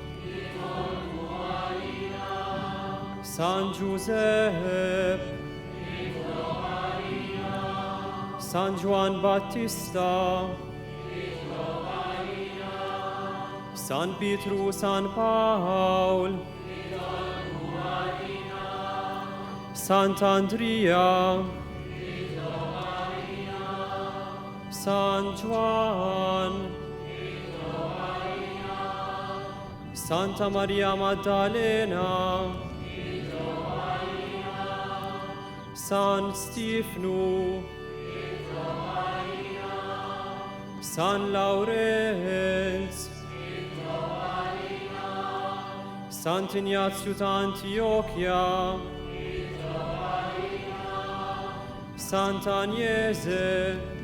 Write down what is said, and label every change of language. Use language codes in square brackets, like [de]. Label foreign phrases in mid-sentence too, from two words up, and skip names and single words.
[mt] San Giuseppe, San Juan Battista, San Pietru, San Paul, Sant'Andrea, San Juan, Santa Maria Maddalena, San Stefano, San Laurenz, Sant'Ignazio d'Antiochia, Sant'Agnese,